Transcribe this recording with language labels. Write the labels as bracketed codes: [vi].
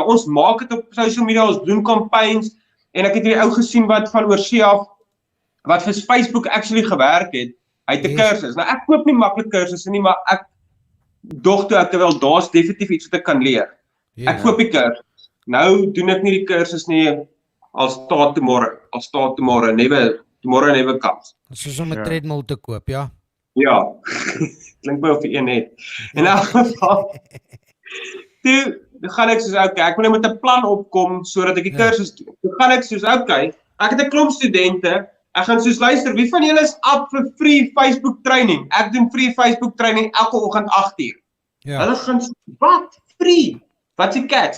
[af] Ons maak dit op social media, ons doen campaigns en ek het hierdie ou gesien wat van oorsee af wat vir Facebook [en] actually [af] gewerk het. Hy het 'n kursus. Nou ek koop nie maklik kursusse nie, maar ek dog toe ek wel daar's definitief iets wat ek kan leer. Ek koop die kursus. Nou doen ek nie die kursus nie. [en] I'll start tomorrow, never comes. [af] Soos om 'n treadmill te koop, ja. Ja, klink my of die een het. In elk geval, toe gaan ek soos, okay, ek moet nou met 'n plan opkom, sodat ek die kursus doen. Toe gaan ek soos, okay, ek het 'n klomp studente, ek gaan soos, luister, wie van julle is up vir [en] free Facebook training? [af] Ek doen [en] free Facebook training [af] elke oggend 8:00. Hulle gaan soos, wat? [en] Free? [af] Wat is die [en] catch?